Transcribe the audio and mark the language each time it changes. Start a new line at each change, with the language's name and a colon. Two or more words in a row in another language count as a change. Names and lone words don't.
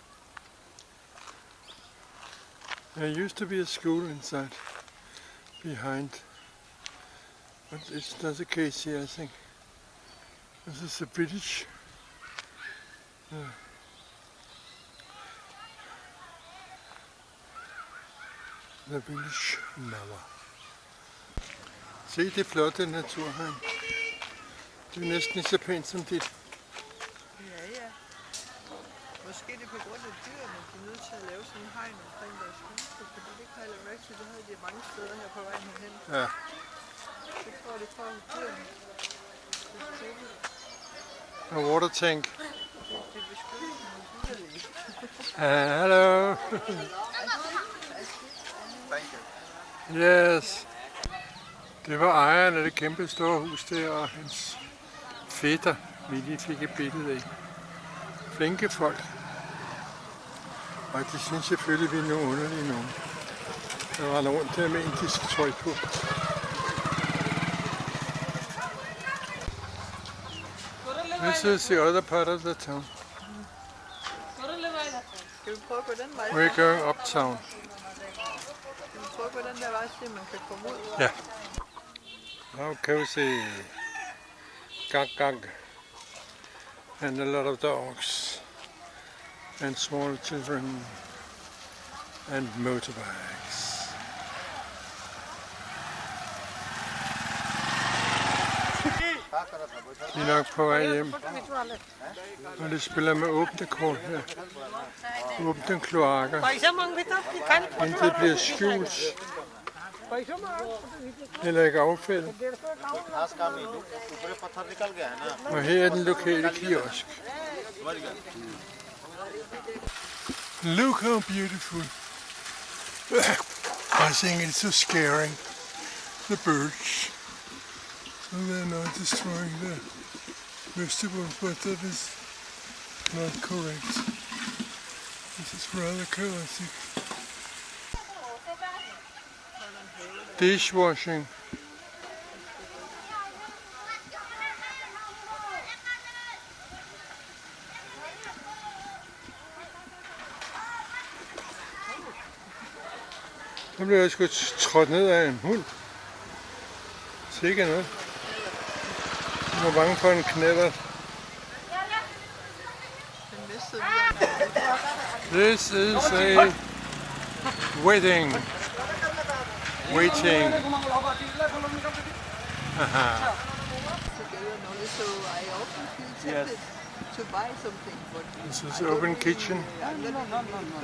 English: There used to be a school inside, behind, but it's not the case here, I think. This is a village. The village Mama.
Danish: Se det flotte natur her. Det er næsten lige så pænt som dit. Ja, ja. Måske det er på grund af dyrene, de er nødt til at lave sådan en hegn omkring deres huse, fordi det kan jeg lade mærke til, det havde de mange steder her på vejen herhen. Ja. Det tror jeg, det er for dyrene.
English: A water tank.
Danish: Det beskytter mig ikke.
English: Hello. Yes.
Danish: Det var ejeren af det kæmpe store hus der, og hans fætter, vi lige fik et billede af. Flinke folk. Og de synes selvfølgelig, vi er nogle underlige nogen. Der render rundt der med indisk tøj på.
English: This is the other part of the town.
Danish: Skal vi prøve at gå den vej?
English: We're going uptown.
Danish: Skal vi prøve at gå den der vej, så man kan komme ud? Ja.
English: Now can we see gag and a lot of dogs and small children and motorbikes.
Danish: De er nok på vej hjem, og de spiller med åbne kort her. Åbne kloakker. Intet bliver skjult. Eller ikke affald. Og her er den lokale kiosk.
English: Look how beautiful. I think it's so scaring. The birds. So they're not destroying the vegetables, but that is not correct. This is rather chaotic. Dishwashing.
Danish: Så blev jeg sgu trådt ned af en hund. Sikke noget. Jeg var bange for en knallert. mistede vi.
English: This is a wedding. Waiting. Together now, so I often feel tempted to buy something, but This is open kitchen. I'm not something,